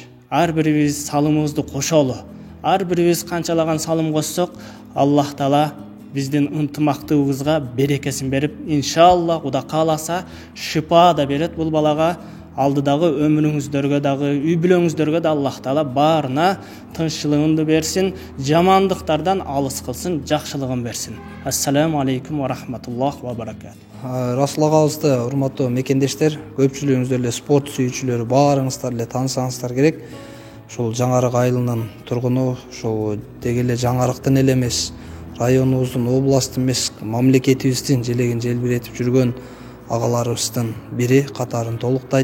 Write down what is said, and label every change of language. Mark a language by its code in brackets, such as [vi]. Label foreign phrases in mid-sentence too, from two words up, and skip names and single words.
[ky] Ар бирибиз салымыбызды кошолу. Ар бирибиз канчалаган салым кошсок, Аллах таала биздин ынтымактыбызга берекесин берип, иншалла Кудай кааласа шипа да берет бул балага. Алдыдагы өмүрүңүздөргө дагы, үй бүлөңүздөргө да Аллах таала баарына тынччылыгын берсин, жамандыктардан алыс кылсын, жакшылыгын берсин. [ar] السلام عليكم ورحمة الله وبركاته. [ky] Расул агабызды урматтуу мекендештер, көпчүлүгүңүздөр эле спорт сүйүүчүлөрү баарыңыздар эле таанысаңыздар керек. Ушул Жаңарык айылынын тургуну, ушул деги эле Жаңарыктын эле эмес, районубуздун, областтын эмес, мамлекетибиздин желегин желбиретип жүргөн агаларыбыздын бири катарын толуктайт.